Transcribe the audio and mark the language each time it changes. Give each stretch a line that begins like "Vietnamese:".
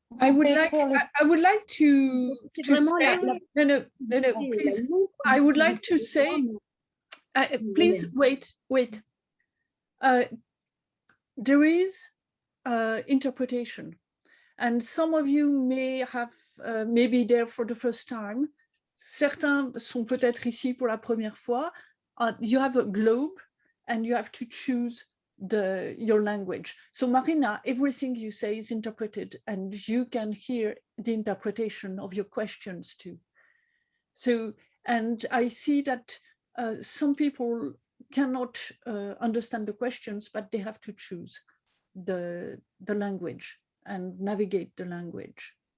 English: I would like to say, no, please. I would like to say, please wait. There is interpretation, and some of you may be there for the first time.
French: Certains sont peut-être ici pour la première fois.
English: You have a globe, and you have to choose your language. So Marina, everything you say is interpreted, and you can hear the interpretation of your questions too. So, and I see that some people cannot understand the questions, but they have to choose the language and navigate the language.